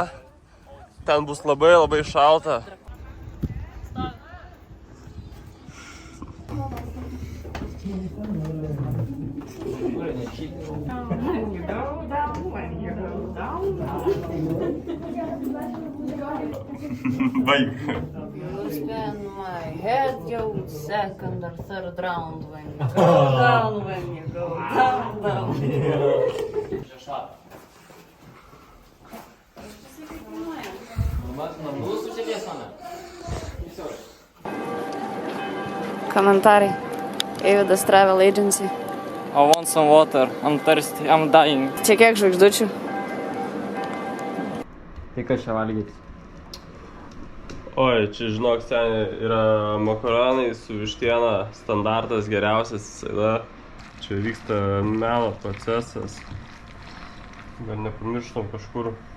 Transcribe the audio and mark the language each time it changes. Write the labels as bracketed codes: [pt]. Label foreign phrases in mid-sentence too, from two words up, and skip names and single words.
[lt] Ten bus labai labai šalta. Baig. [en] You spin my head, you second or third round when you go down, when you go down, down. [lt] Komentarai. Eividas Travel Agency. [en] I want some water. I'm thirsty. I'm dying. [lt] Čia kiek žvaigždučių? Tai ką čia valgyti? Oi, čia žinok, ten yra makaronai su vištiena, standartas geriausias visada. Čia vyksta meno procesas. Gal nepamirštam kažkur.